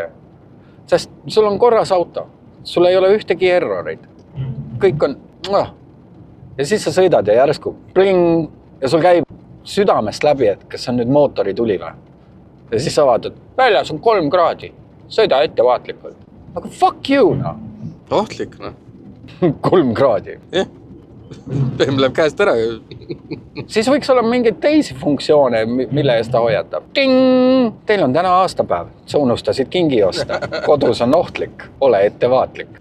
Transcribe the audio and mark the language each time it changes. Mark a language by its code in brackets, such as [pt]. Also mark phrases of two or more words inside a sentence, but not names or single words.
[et] Sest sul on korras auto. Sul ei ole ühtegi erroreid. Kõik on... Ja siis sa sõidad ja järsku pling, ja sul käib südamest läbi, et kas on nüüd mootori tuli või. Ja siis sa vaatad, väljas on 3 kraadi. Sõida ettevaatlikult. Aga [en] fuck you, [et] no. Ohtlik, no. 3 kraadi. Jah. Peem läheb käest ära. Siis võiks olla mingeid teisi funktsioone, mille eest ta hoiatab. Ting! Teil on täna aastapäev. Sa unustasid kingi osta. Kodus on ohtlik. Ole ettevaatlik.